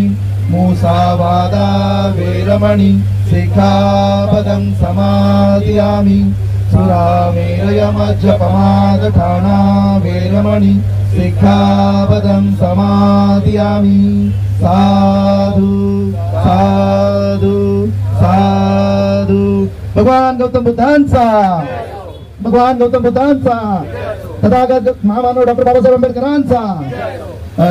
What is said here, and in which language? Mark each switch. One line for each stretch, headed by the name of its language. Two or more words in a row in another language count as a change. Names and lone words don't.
Pali: मूसावादा वेरमणि सिक्खापदं समादियामि. सुरामेरयमज्जपमादठाना वेरमणि सिक्खापदं समादियामि. साधु साधु साधु.
Marathi: भगवान गौतम बुद्धांचा, भगवान गौतम बुद्धांचा, तथागत महामानव डॉक्टर बाबासाहेब आंबेडकरांचा.